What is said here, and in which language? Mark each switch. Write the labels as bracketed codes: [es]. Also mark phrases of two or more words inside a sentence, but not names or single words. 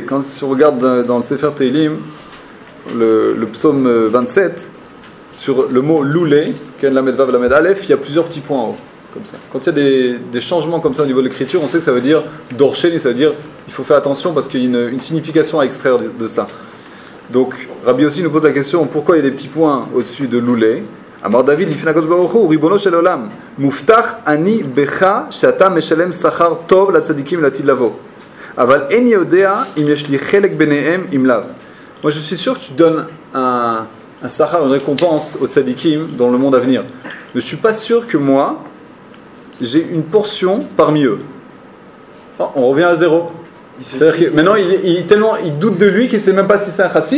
[fr] Quand on regarde dans le Sefer Tehillim, le psaume 27, sur le mot Loulé, [he] כן למד וו למד אלף, [fr] il y a plusieurs petits points en haut. Comme ça. Quand il y a des changements comme ça au niveau de l'écriture, on sait que ça veut dire Dorsheni, ça veut dire il faut faire attention parce qu'il y a une signification à extraire de ça. Donc Rabbi Yossi nous pose la question pourquoi il y a des petits points au-dessus de Loulé. [he] אמר דוד, לפני הקדוש ברוך הוא, רבונו של עולם, מובטח אני בך שאתה משלם שכר טוב לצדיקים לעתיד לבוא. אבל איני יודע אם יש לי חלק ביניהם אם לאו. [fr] Moi je suis sûr que tu donnes un sachar, une récompense aux tzadikim dans le monde à venir. Mais je suis pas sûr que moi j'ai une portion parmi eux. Oh, on revient à zéro. C'est-à-dire que maintenant tellement il doute de lui qu'il ne sait même pas si c'est un chassid.